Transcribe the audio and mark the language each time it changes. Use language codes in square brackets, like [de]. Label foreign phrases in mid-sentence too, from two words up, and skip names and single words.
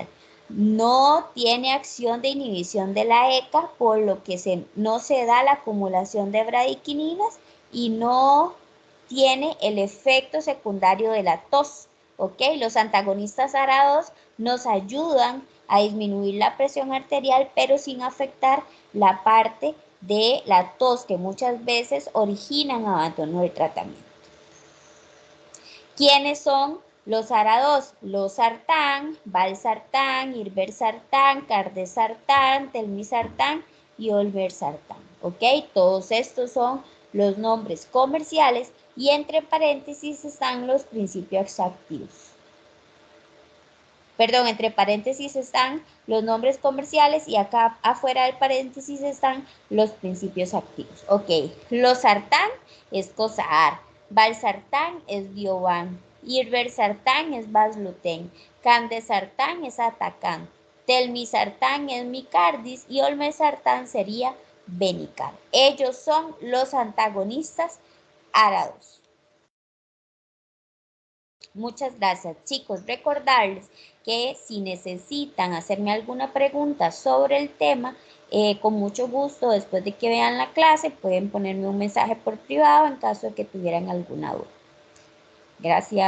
[es] No tiene acción de inhibición de la ECA, por lo que no se da la acumulación de bradiquininas y no tiene el efecto secundario de la tos, ¿ok? Los antagonistas ARA2 nos ayudan a disminuir la presión arterial, pero sin afectar la parte de la tos que muchas veces originan abandono del tratamiento. ¿Quiénes son los ARA2? Losartán, valsartán, irbesartán, cardesartán, telmisartán y olmesartán, ¿ok? Todos estos son los nombres comerciales y entre paréntesis están los principios activos. Perdón, entre paréntesis están los nombres comerciales y acá afuera del paréntesis están los principios activos. Ok, losartán es COSAAR, valsartán es Diovan, irbesartán es Vasgluten, candesartán es Atacán, telmisartán es Micardis y olmesartán sería Benicar. Ellos son los antagonistas ARA2. Muchas gracias, chicos. Recordarles que si necesitan hacerme alguna pregunta sobre el tema, con mucho gusto, después de que vean la clase, pueden ponerme un mensaje por privado en caso de que tuvieran alguna duda.